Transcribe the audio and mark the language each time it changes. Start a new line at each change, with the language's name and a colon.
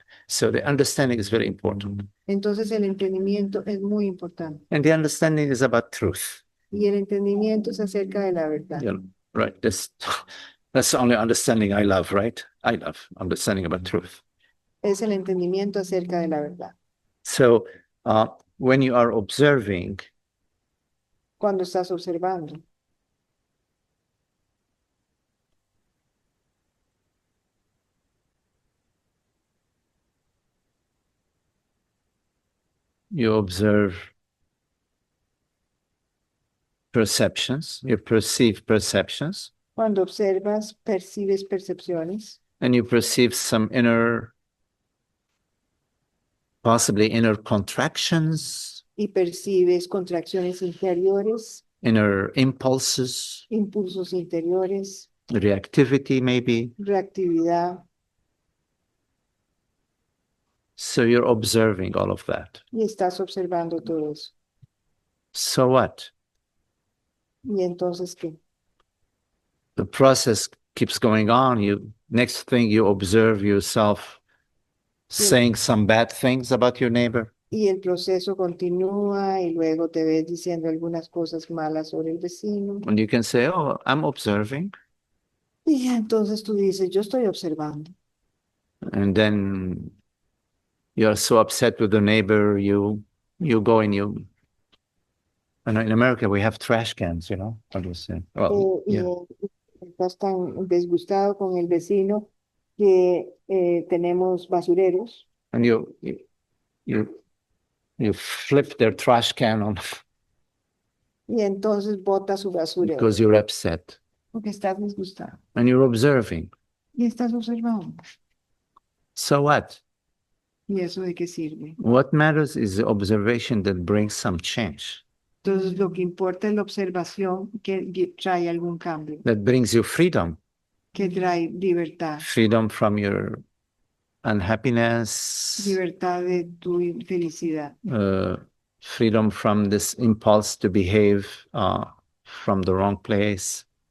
English: So the understanding is very important.
Spanish: Entonces el entendimiento es muy importante.
English: And the understanding is about truth.
Spanish: Y el entendimiento es acerca de la verdad.
English: Yeah, right. That's the only understanding I love, right? I love understanding about truth.
Spanish: Es el entendimiento acerca de la verdad.
English: So when you are observing,
Spanish: Cuando estás observando,
English: you observe perceptions, you perceive perceptions,
Spanish: cuando observas, percibes percepciones
English: and you perceive some possibly inner contractions,
Spanish: y percibes contracciones interiores,
English: inner impulses,
Spanish: impulsos interiores,
English: reactivity maybe.
Spanish: reactividad,
English: So you're observing all of that.
Spanish: y estás observando todo eso.
English: So what?
Spanish: ¿Y entonces qué?
English: The process keeps going on. Next thing you observe yourself saying some bad things about your neighbor.
Spanish: Y el proceso continúa y luego te ves diciendo algunas cosas malas sobre el vecino.
English: And you can say, oh, I'm observing.
Spanish: Y entonces tú dices, yo estoy observando.
English: And then you're so upset with the neighbor, you go and and in America we have trash cans, How do you say? Well,
Spanish: Y estás tan disgustado con el vecino que tenemos basureros
English: and you flip their trash can on
Spanish: y entonces bota su basurero
English: because you're upset.
Spanish: porque estás disgustado
English: And you're observing.
Spanish: y estás observando.
English: So what?
Spanish: ¿Y eso de qué sirve?
English: What matters is the observation that brings some change,
Spanish: Entonces lo que importa es la observación que trae algún cambio,
English: that brings you freedom.
Spanish: que trae libertad,
English: Freedom from your unhappiness,
Spanish: libertad de tu infelicidad,
English: freedom from this impulse to behave from the wrong place.